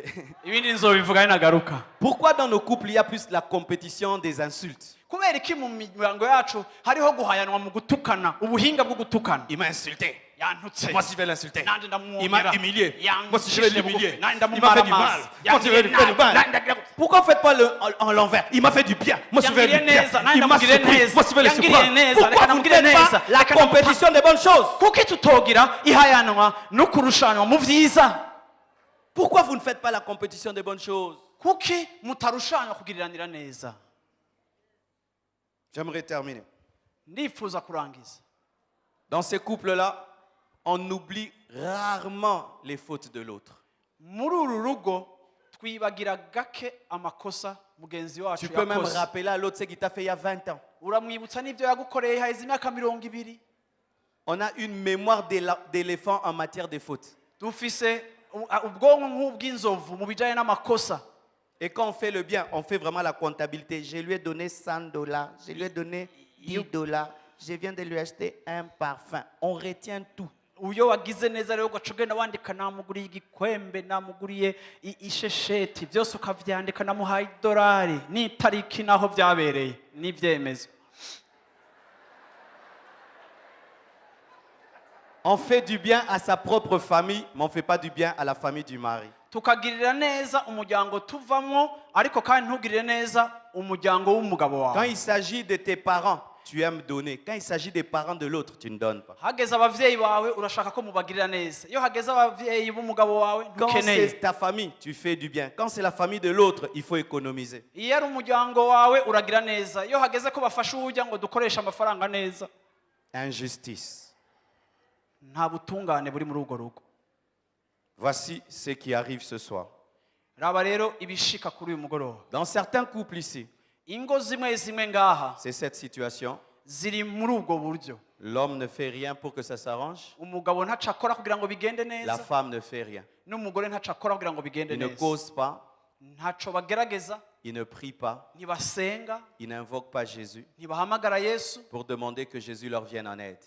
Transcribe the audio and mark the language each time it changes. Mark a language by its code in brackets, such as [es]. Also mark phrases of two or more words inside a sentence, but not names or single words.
[rn] ibindi nzobivuga ninagaruka [fr] Pourquoi dans nos couples il y a plus la compétition des insultes? [rn] kubera iki mu miryango yacu hariho guhayanwa mu gutukana ubuhinga bwo gutukana [fr] Il m'a insulté. [rn] yantutse [fr] Moi si je vais l'insulter. [rn] nanjye [fr] Il [rn] ndamwongera [fr] m'a humilié. Moi si je vais l'humilier. [rn] nanjye [fr] Il m'a fait du mal. [rn] ndamumara [fr] Moi si je vais lui faire du mal. Pourquoi faites pas en l'envers? Il m'a fait du bien. Moi si je vais lui faire du bien. Il m'a surpris. Moi si je vais le surprendre. Pourquoi vous ne faites pas la compétition des bonnes choses? [rn] kuki tutogira ihayanwa no kurushanwa mu vyiza [fr] Pourquoi vous ne faites pas la compétition des bonnes choses? [rn] kuki mutarushanwa kugiriranira neza [fr] J'aimerais terminer. [rn] ndifuza kurangiza [fr] Dans ces couples-là, on oublie rarement les fautes de l'autre. [rn] muri uru rugo twibagira gake amakosa mugenzi wacu [fr] Tu peux même [rn] yakoze [fr] rappeler à l'autre ce qu'il t'a fait il y a 20 ans. [rn] uramwibutsa n'ibyo yagukoreye haheze imyaka 20 [fr] On a une mémoire d'éléphant en matière de fautes. [rn] dufise ubwonko nk'ubw'inzovu mu bijyanye n'amakosa [fr] Et quand on fait le bien, on fait vraiment la comptabilité. Je lui ai donné $100, je lui ai donné $10, je viens de lui acheter un parfum. On retient tout. [rn] uyo wagize neza rero ugaca ugenda wandika namuguriye igikwembe namuguriye ishesheti byose ukavyandika namuhaye idolari n'itariki naho byabereye n'ibyemezo. [fr] On fait du bien à sa propre famille, mais on ne fait pas du bien à la famille du mari. [rn] Tukagirira neza umuryango tuvamwo ariko kandi ntugirire neza umuryango w'umugabo [fr] Quand [rn] wawe. [fr] il s'agit de tes parents, tu aimes donner. Quand il s'agit des parents de l'autre, tu ne donnes pas. [rn] Hageze abavyeyi bawe urashaka ko mubagirira neza. Iyo hageze abavyeyi b'umugabo wawe [fr] Quand [rn] ntukeneye. [fr] c'est ta famille, tu fais du bien. Quand c'est la famille de l'autre, il faut économiser. [rn] Iyo ari umuryango wawe uragira neza. Iyo hageze ko bafasha urya ngo dukoresha amafaranga neza. [fr] Injustice. [rn] Nta butungane buri muri urwo rugo. [fr] Voici ce qui arrive ce soir. [rn] Raba rero ibishika kuri uyu mugoroba. [fr] Dans certains couples ici, [rn] Ingo zimwe zimwe ngaha [fr] c'est cette situation. [rn] ziri muri ubwo buryo. [fr] L'homme ne fait rien pour que ça s'arrange. [rn] Umugabo ntaca akora kugira ngo bigende [fr] La [rn] neza. [fr] femme ne fait rien. [rn] N'umugore ntaca akora kugira ngo bigende [fr] Ils ne [rn] neza. [fr] causent pas, [rn] Ntaco bagerageza, [fr] ils ne prient pas, [rn] ntibasenga, [fr] ils n'invoquent pas Jésus [rn] ntibahamagara Yesu [fr] pour demander que Jésus leur vienne en aide.